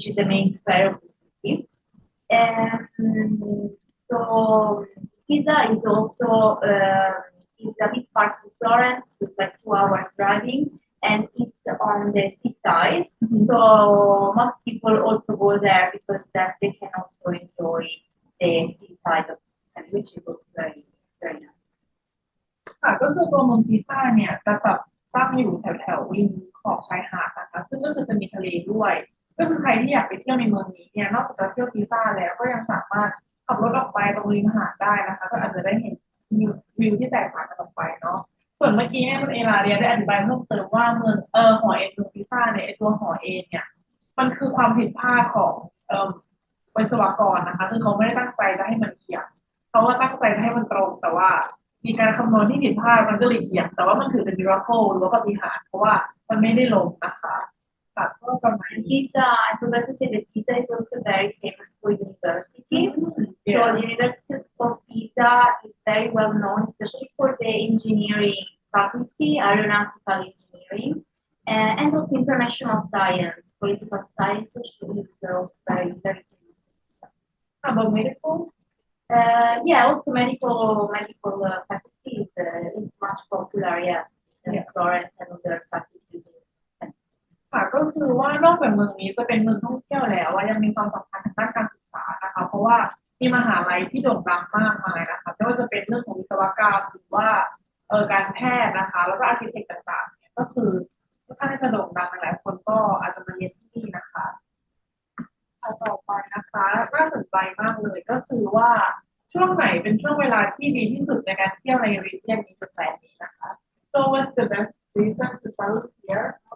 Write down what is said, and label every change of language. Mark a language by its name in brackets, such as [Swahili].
[English] which is the main square of the city. And so Pisa is also is a bit far from Florence, it's like 2 hours driving, and it's on the seaside. So most people also go there because that they can also enjoy the seaside of Tuscany, which is also very, very nice. [Thai] ค่ะก็คือตัวเมืองพิซ่าเนี่ยจะแบบตั้งอยู่แถวริมขอบชายหาดนะคะซึ่งก็คือจะมีทะเลด้วยก็คือใครที่อยากไปเที่ยวในเมืองนี้เนี่ยนอกจากจะเที่ยวพิซ่าแล้วก็ยังสามารถขับรถออกไปตรงริมหาดได้นะคะก็อาจจะได้เห็นวิวที่แตกต่างกันออกไปเนาะส่วนเมื่อกี้เนี่ยคุณเอลาเรียได้อธิบายเพิ่มเติมว่าเมืองหอเมืองพิซ่าเนี่ยตัวหอเนี่ยมันคือความผิดพลาดของ วิศวกรนะคะคือเขาไม่ได้ตั้งใจจะให้มันเอียงเขาว่าตั้งใจจะให้มันตรงแต่ว่ามีการคำนวณที่ผิดพลาดมันก็เลยเอียงแต่ว่ามันถือเป็นมิราเคิลหรือว่าปาฏิหาริย์เพราะว่ามันไม่ได้ลงนะคะค่ะก็ประมาณนี้ [English] Pisa, I forgot to say that Pisa is also very famous for university. Yeah. So the University of Pisa is very well known, especially for the engineering faculty, aeronautical engineering, and also international science, political science, which is also very, very famous. How about medical? Yeah, also medical faculty is much popular, yeah, in Florence and other faculties. [Thai] ค่ะก็คือว่านอกจากเมืองนี้จะเป็นเมืองท่องเที่ยวแล้วว่ายังมีความสำคัญทางด้านการศึกษานะคะเพราะว่ามีมหาลัยที่โด่งดังมากมายนะคะไม่ว่าจะเป็นเรื่องของวิศวกรรมหรือว่าการแพทย์นะคะแล้วก็อาร์คิเทคต่างๆเนี่ยก็คือค่อนข้างจะโด่งดังหลายคนก็อาจจะมาเรียนที่นี่นะคะต่อไปนะคะน่าสนใจมากเลยก็คือว่าช่วงไหนเป็นช่วงเวลาที่ดีที่สุดในการเที่ยวในรีเจียนนี้แปลกนี้นะคะ [English] So what's the best season to travel here?